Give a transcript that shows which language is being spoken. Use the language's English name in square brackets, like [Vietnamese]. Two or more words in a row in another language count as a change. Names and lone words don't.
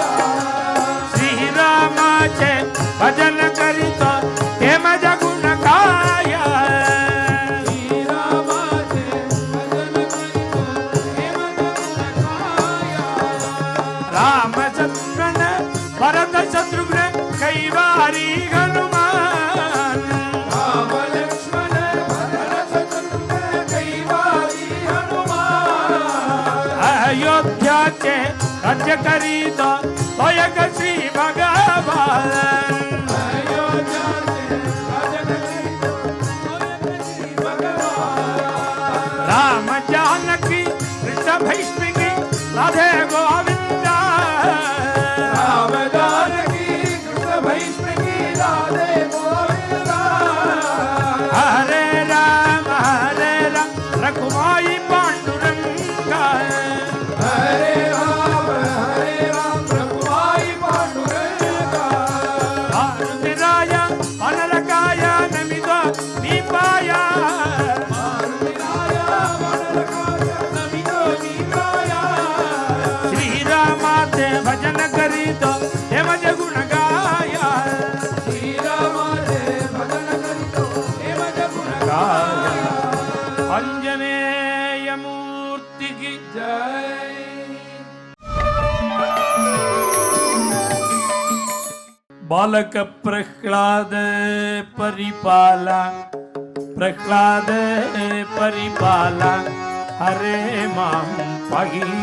[Marathi] श्रीरामाचे भजन करीतो हे माझे गुण काय श्रीरामाचे भजन करीतो हे माझे गुण काय रामचंद्रन भरत शत्रुघ्न कैवारी हनुमान राम लक्ष्मण भरत शत्रुघ्न कैवारी हनुमान अयोध्याचे राज्य करीतो तो एक श्री भगवान अयोध्याचे राजा करीतो तो एक श्री भगवान राम जानकी कृष्ण भैष्मिकी राधे गोविंदा राम जानकी कृष्ण भैष्मिकी राधे गोविंदा हरे राम रघुमाई पांडुरंगा हरे राम रघुमाई पांडुरंगा मारुतिराय अनरकाय नमितो मी पाया मारुतीराया अनरकाय नमितो मी पाया श्रीरामाचे भजन करीतो हे माझे गुण गाया श्रीरामाचे भजन करीतो हे माझे गुण गाया [Hindi] अंजनेय मूर्ति की जय [Sanskrit] बालक प्रह्लाद परिपाला प्रह्लाद परिपाला हरे मां पाहि